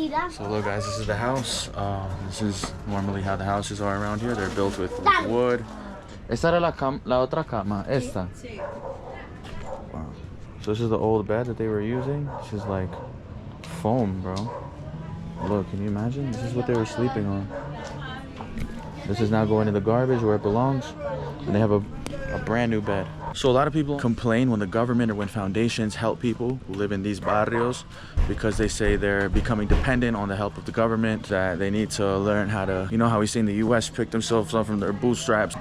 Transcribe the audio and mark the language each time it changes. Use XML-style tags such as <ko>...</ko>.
<en>So look guys, this is the house. This is normally how the houses are around here. They're built with wood.</en> <es>Esta era la otra cama, esta.</es> <en>Wow. So this is the old bed that they were using. It's just like foam, bro. Look, can you imagine? This is what they were sleeping on. This is now going to the garbage where it belongs. And they have a brand new bed. So a lot of people complain when the government or when foundations help people who live in these barrios because they say they're becoming dependent on the help of the government, that they need to learn how to, you know how we see in the US, pick themselves up from their bootstraps.</en>